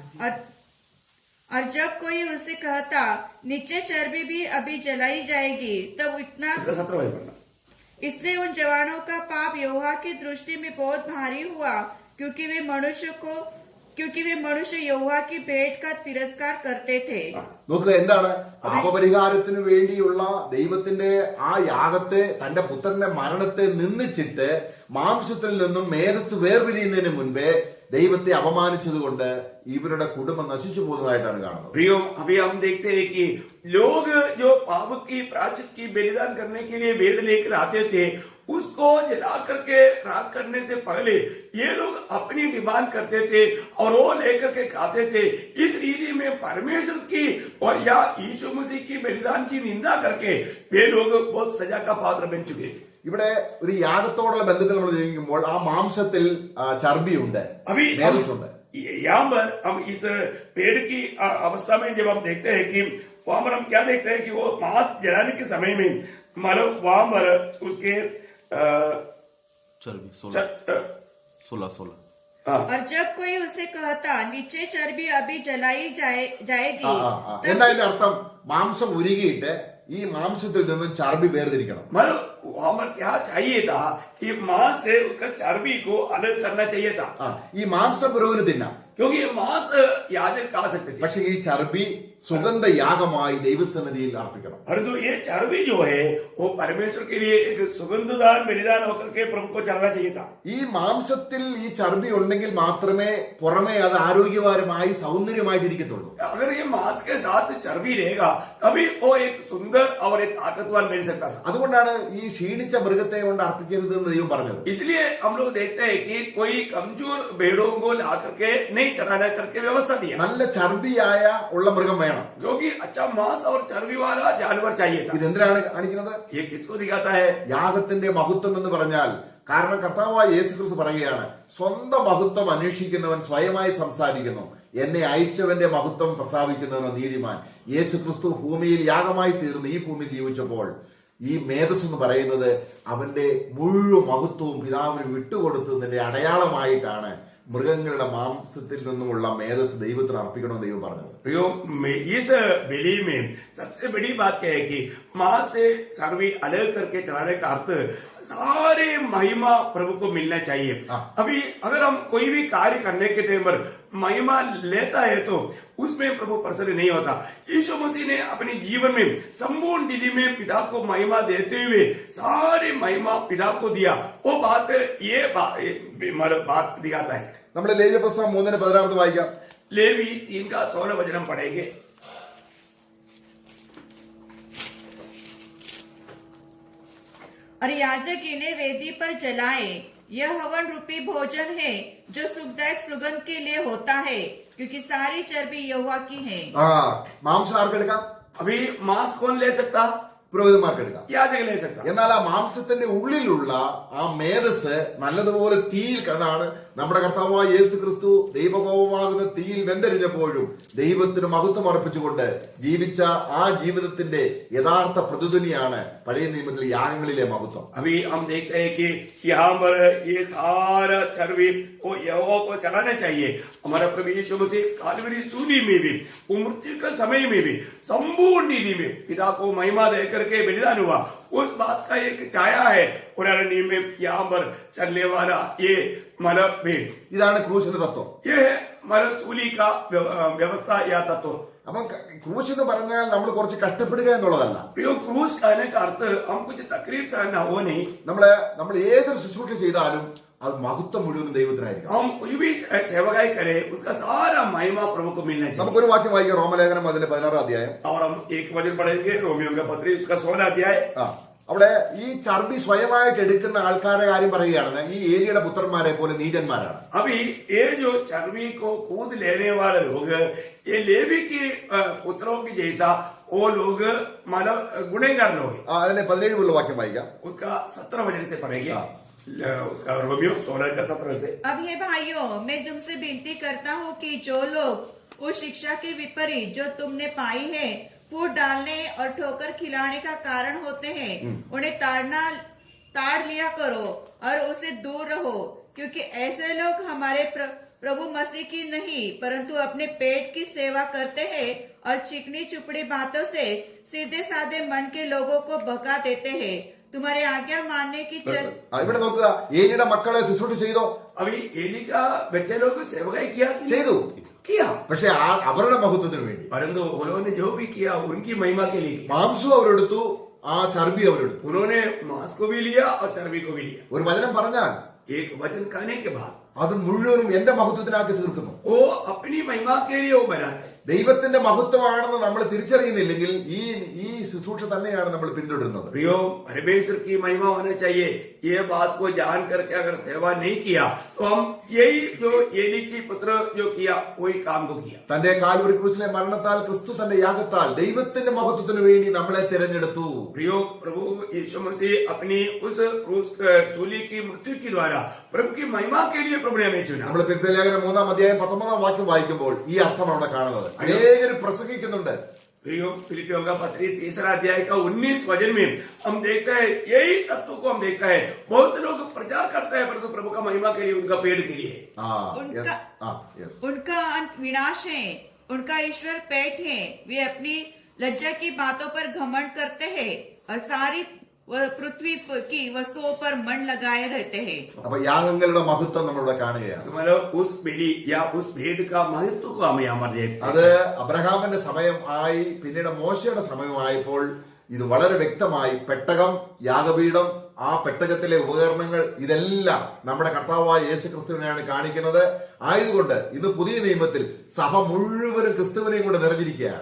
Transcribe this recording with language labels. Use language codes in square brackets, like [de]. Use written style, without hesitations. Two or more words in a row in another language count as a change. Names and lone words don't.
[hi] और जब कोई उससे कहता, नीचे चर्बी भी अभी जलाई जाएगी, तब इतना 17 वचन पढ़ना. इसलिए उन जवानों का पाप यहोवा की दृष्टि में बहुत भारी हुआ, क्योंकि वे मनुष्य यहोवा की भेंट का तिरस्कार करते थे. [ml] നോക്കുക, എന്താണ് പാപപരിഹാരത്തിന് വേണ്ടിയുള്ള ദൈവത്തിന്റെ ആ യാഗത്തെ, തന്റെ പുത്രന്റെ മരണത്തെ നിന്ദിച്ചിട്ട് മാംസത്തിൽ നിന്നും മേധസ് വേർപിരിയുന്നതിന് മുൻപേ ദൈവത്തെ അപമാനിച്ചതുകൊണ്ട് ഇവരുടെ കുടുംബം നശിച്ചു പോകുന്നതായിട്ടാണ് കാണുന്നത്. [hi] प्रियो, अभी हम देखते हैं कि लोग जो पाप की प्रायश्चित की बलिदान करने के लिए भेड़ लेकर आते थे, उसको जला करके राख करने से पहले ये लोग अपनी डिमांड करते थे और वो लेकर के खाते थे. इस रीति में परमेश्वर की और या यीशु मसीह की बलिदान की निंदा करके वे लोग बहुत सजा का पात्र बन चुके थे. [ml] ഇവിടെ ഒരു യാഗത്തോടുള്ള ബന്ധത്തിൽ നമ്മൾ ജീവിക്കുമ്പോൾ ആ മാംസത്തിൽ ചർബിയുണ്ട്, മേധസ്സുണ്ട്. [hi] यहाँ पर हम इस पेड़ की अवस्था में जब हम देखते हैं कि वहां पर हम क्या देखते हैं कि वो मांस जलाने के समय में मतलब वहां पर उसके चर्बी 16. और जब कोई उसे कहता, नीचे चर्बी अभी जलाई जाएगी, [ml] എന്താ അതിന്റെ അർത്ഥം? മാംസം ഉരുകിയിട്ട് ഈ മാംസത്തിൽ നിന്നും ചർബി വേർതിരിക്കണം. [hi] मतलब वहां पर क्या चाहिए था कि मांस से उसका चर्बी को अलग करना चाहिए था. [ml] ഈ മാംസം പുരോഹിതന് തിന്നാം, [hi] क्योंकि ये मांस याजक खा सकते थे, [ml] പക്ഷെ ഈ ചർബി സുഗന്ധ യാഗമായി ദൈവസന്നിധിയിൽ അർപ്പിക്കണം. [hi] परंतु ये चर्बी जो है वो परमेश्वर के लिए एक सुगंधदार बलिदान होकर के प्रभु को चढ़ना चाहिए था. [ml] ഈ മാംസത്തിൽ ഈ ചർബി ഉണ്ടെങ്കിൽ മാത്രമേ പുറമേ അത് ആരോഗ്യപരമായി സൗന്ദര്യമായിട്ടിരിക്കത്തുള്ളൂ. [hi] अगर ये मांस के साथ चर्बी रहेगा तभी वो एक सुंदर और एक ताकतवान बन सकता था. [ml] അതുകൊണ്ടാണ് ഈ ക്ഷീണിച്ച മൃഗത്തെ കൊണ്ട് അർപ്പിക്കരുത് എന്ന് ദൈവം പറഞ്ഞത്. [hi] इसलिए हम लोग देखते हैं कि कोई कमजोर भेड़ों को ला करके नहीं चढ़ाना करके व्यवस्था दिया. [ml] നല്ല ചർബിയായ ഉള്ള മൃഗം വേണം. [hi] क्योंकि अच्छा मांस और चर्बी वाला जानवर चाहिए था. [ml] ഇതെന്തിനാണ് കാണിക്കുന്നത്? [hi] ये किसको दिखाता है? [ml] യാഗത്തിന്റെ മഹത്വം എന്ന് പറഞ്ഞാൽ, കാരണം കർത്താവായ യേശുക്രിസ്തു പറയുകയാണ്, സ്വന്തം മഹത്വം അന്വേഷിക്കുന്നവൻ സ്വയമായി സംസാരിക്കുന്നു, എന്നെ അയച്ചവന്റെ മഹത്വം പ്രസ്താവിക്കുന്നവൻ നീതിമാൻ. യേശുക്രിസ്തു ഭൂമിയിൽ യാഗമായി തീർന്ന് ഈ ഭൂമിയിൽ ജീവിച്ചപ്പോൾ ഈ മേധസ് എന്ന് പറയുന്നത് അവന്റെ മുഴുവൻ മഹത്വവും പിതാവിന് വിട്ടുകൊടുത്തതിന്റെ അടയാളമായിട്ടാണ് മൃഗങ്ങളുടെ മാംസത്തിൽ നിന്നുമുള്ള മേധസ് ദൈവത്തിന് അർപ്പിക്കണമെന്ന് ദൈവം പറഞ്ഞത്. [hi] इस बलि में सबसे बड़ी बात क्या है कि मां से चर्बी अलग करके चढ़ाने का अर्थ सारे महिमा प्रभु को मिलना चाहिए. अभी अगर हम कोई भी कार्य करने के टाइम पर महिमा लेता है तो उसमें प्रभु प्रसन्न नहीं होता. यीशु मसीह ने अपने जीवन में संपूर्ण विधि में पिता को महिमा देते हुए सारे महिमा पिता को दिया. वो बात दिखाता है. [ml] നമ്മൾ ലേവ്യ പുസ്തകം 3:16 വായിക്കാം. [hi] लेवी 3 का 16 वचन हम पढ़ेंगे. और याजक इन्हें वेदी पर जलाए। यह हवन रूपी भोजन है जो सुखदायक सुगंध के लिए होता है, क्योंकि सारी चर्बी यहोवा की है। [ml] മാംസം ആർക്കെടുക്കാം? [hi] अभी मांस कौन ले सकता? [ml] പുരോഹിതന്മാർക്കെടുക്കാം. [hi] याजक ले सकता। [ml] എന്നാൽ ആ മാംസത്തിന്റെ ഉള്ളിലുള്ള ആ മേധസ് നല്ലതുപോലെ തീയിൽ കണ്ടാണ് നമ്മുടെ കർത്താവായ യേശു ക്രിസ്തു ദൈവകോപമാകുന്ന തീയിൽ വെന്തരിഞ്ഞപ്പോഴും ദൈവത്തിന് മഹത്വം അർപ്പിച്ചുകൊണ്ട് ജീവിച്ച ആ ജീവിതത്തിന്റെ യഥാർത്ഥ പ്രതിധ്വനിയാണ് പഴയ നിയമത്തിലെ യാഗങ്ങളിലെ മഹത്വം. [hi] अभी हम देखते हैं कि यहाँ पर ये सारा चर्बी को यहोवा को चढ़ाना चाहिए। हमारा प्रभु यीशु मसीह कालवरी सूली में भी, मृत्यु के समय में भी संपूर्ण नीति में पिता को महिमा देकर के बलिदान हुआ, उस बात का एक छाया है पुराने नियम में यहाँ पर चलने वाला ये मलक भेद। [ml] ഇതാണ് ക്രൂശിന്റെ തത്വം. [hi] ये है मलक सूली का व्यवस्था या तत्व। [ml] അപ്പം ക്രൂശ് എന്ന് പറഞ്ഞാൽ നമ്മൾ കുറച്ച് കഷ്ടപ്പെടുക എന്നുള്ളതല്ല. [hi] प्रियो क्रूस कहने का अर्थ हम कुछ तकलीफ सहना हो नहीं। [ml] നമ്മൾ ഏതൊരു ശുശ്രൂഷ ചെയ്താലും അത് മഹത്വം മുഴുവനും ദൈവത്തിനായിരിക്കും. [hi] हम कुछ भी सेवकाई करें उसका सारा महिमा प्रभु को मिलना चाहिए। [ml] നമുക്കൊരു വാക്യം വായിക്കാം, റോമലേഖനം അതിന്റെ 16 അധ്യായം. [hi] और हम एक वचन पढ़ेंगे रोमियो का पत्री उसका 16 अध्याय। [ml] അവിടെ ഈ ചർബി സ്വയമായിട്ട് എടുക്കുന്ന ആൾക്കാരെ കാര്യം പറയുകയാണ്. ഈ ഏലിയുടെ പുത്രന്മാരെ പോലെ നീചന്മാരാണ്. [hi] अभी ये जो चर्बी को कूद लेने वाले लोग, ये लेवी के पुत्रों की जैसा वो लोग मतलब गुनहगार लोग हैं। [ml] അതിന്റെ 17 വാക്യം വായിക്കാം. [hi] उसका 17 वचन से पढ़ेंगे। उसका रोमियो 16 का 17 से। अब हे भाइयों, मैं तुमसे विनती करता हूँ कि जो लोग उस शिक्षा के विपरीत जो तुमने पाई है फूट डालने और ठोकर खिलाने का कारण होते हैं, उन्हें ताड़ लिया करो और उसे दूर रहो, क्योंकि ऐसे लोग हमारे प्रभु मसीह की नहीं परंतु अपने पेट की सेवा करते हैं और चिकनी चुपड़ी बातों से सीधे साधे मन के लोगों को भगा देते हैं। तुम्हारे आज्ञा मानने की [ml] ഇവിടെ നോക്കുക, ഏലിയുടെ മക്കളെ ശുശ്രൂഷ ചെയ്തോ? [hi] अभी एली का बच्चे लोग सेवकाई किया [ml] ചെയ്തു. [hi] किया, [ml] പക്ഷെ അവരുടെ മഹത്വത്തിന് വേണ്ടി [hi] परंतु उन्होंने जो भी किया उनकी महिमा के लिए किया। [ml] മാംസം അവരെടുത്തു, ആ ചർബി അവരെടുത്തു. [hi] उन्होंने मांस को भी लिया और चर्बी को भी लिया। [ml] ഒരു വചനം പറഞ്ഞാൽ [hi] एक वचन कहने के बाद [ml] അത് മുഴുവനും എന്റെ മഹത്വത്തിനാക്കി തീർക്കുന്നു. [hi] वो अपनी महिमा के लिए वो बनाता है। [ml] ദൈവത്തിന്റെ മഹത്വമാണെന്ന് നമ്മൾ തിരിച്ചറിയുന്നില്ലെങ്കിൽ ഈ ശുശ്രൂഷ തന്നെയാണ് നമ്മൾ പിന്തുടരുന്നത്. [hi] प्रियो, परमेश्वर की महिमा होना चाहिए। ये बात को जान करके अगर सेवा नहीं किया तो हम यही जो एली की पुत्र जो किया वही काम को किया। [ml] തന്റെ കാൽവരി ക്രൂശിലെ മരണത്താൽ ക്രിസ്തു തന്റെ യാഗത്താൽ ദൈവത്തിന്റെ മഹത്വത്തിന് വേണ്ടി നമ്മളെ തിരഞ്ഞെടുത്തു. [hi] प्रियो, प्रभु यीशु मसीह अपनी उस क्रूस सूली की मृत्यु के द्वारा प्रभु की महिमा के लिए प्रभु ने हमें चुना। [ml] നമ്മൾ ഫിലിപ്പിയ ലേഖനം 3 അധ്യായം 19 വാക്യം വായിക്കുമ്പോൾ ഈ അർത്ഥമാണ് അവിടെ കാണുന്നത്. അനേകർ പ്രസംഗിക്കുന്നുണ്ട്. [hi] प्रियो, फिलिपियों का पत्री 3 अध्याय का 19 वचन में हम देखते हैं यही तत्व को हम देखते हैं। बहुत से लोग प्रचार करते हैं परंतु प्रभु का महिमा के लिए, उनका पेट के लिए। उनका अंत विनाश है, उनका ईश्वर पेट है। वे अपनी लज्जा की बातों पर घमंड करते हैं और सारी पृथ्वी की वस्तुओं पर मन लगाए रहते हैं. [ml] അപ്പൊ യാഗങ്ങളുടെ മഹത്വം നമ്മളിവിടെ കാണുകയാണ്. [hi] मतलब उस बलि या उस भेद का महत्व को हम यहाँ पर देखते हैं. [ml] അത് അബ്രഹാമിന്റെ സമയം ആയി, പിന്നീട് മോശയുടെ സമയമായപ്പോൾ ഇത് വളരെ വ്യക്തമായി പെട്ടകം, യാഗപീഠം, ആ പെട്ടകത്തിലെ ഉപകരണങ്ങൾ ഇതെല്ലാം നമ്മുടെ കർത്താവായ യേശു ക്രിസ്തുവിനെയാണ് കാണിക്കുന്നത്. ആയതുകൊണ്ട് ഇന്ന് പുതിയ നിയമത്തിൽ സഭ മുഴുവനും ക്രിസ്തുവിനെയും കൊണ്ട് നിറഞ്ഞിരിക്കുകയാണ്.